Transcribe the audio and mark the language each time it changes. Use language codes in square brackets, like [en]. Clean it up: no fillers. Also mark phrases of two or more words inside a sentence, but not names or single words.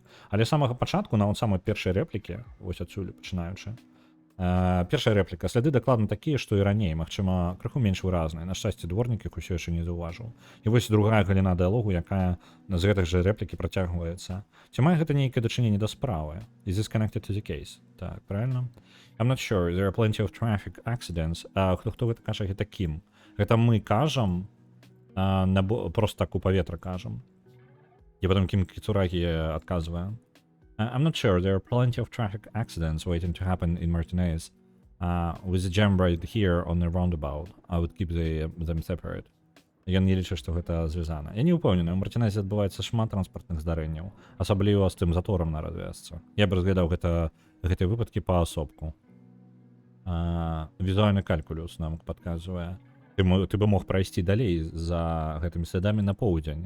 [be] Але з самага пачатку, нават самай першай рэплікі, вось адсюль пачынаючы, першая рэпліка. Сляды дакладна такія, што і раней, магчыма, крыху менш выразныя. На шчасце, дворнік іх усё яшчэ не заўважыў. І вось другая галіна дыялогу, якая з гэтых жа рэплікі працягваецца. Ці мае гэта нейкае дачыненне да справы? [en] Is this connected to the case? [be] Так, правильно? [en] I'm not sure. There are plenty of traffic accidents. [be] Хто гэта кажа, гэта кім? Гэта мы кажам, просто так у паветра кажам. І потым Кім Кіцурагі адказвае. [en] I'm not sure. There are plenty of traffic accidents waiting to happen in Martinez. With the jam right here on the roundabout, I would keep them separate. [be] Ён не лічыць, што гэта звязана. Я не ўпэўнены, у Мартинезе адбываецца шмат транспартных здарэнняў, асабліва з тым заторам на развязцы. Я б разглядаў гэтыя выпадкі паасобку. Візуальны калькулюс нам падказвае. Ты бы мог прайсці далей за гэтымі слядамі на поўдзень.